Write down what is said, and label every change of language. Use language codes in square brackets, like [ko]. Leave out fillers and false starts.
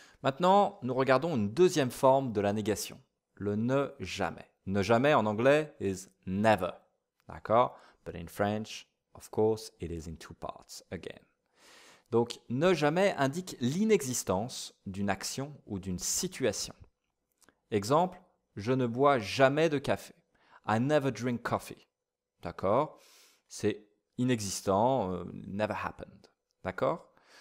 [fr] Maintenant, nous regardons une deuxième forme de la négation, le ne jamais. Ne jamais en anglais [en] is never. [fr] D'accord? [en] But in French, of course, it is in two parts again. [fr] Donc, ne jamais indique l'inexistence d'une action ou d'une situation. Exemple, je ne bois jamais de café. [en] I never drink coffee. [fr] D'accord? C'est inexistant, [en] never happened. [fr] D'accord?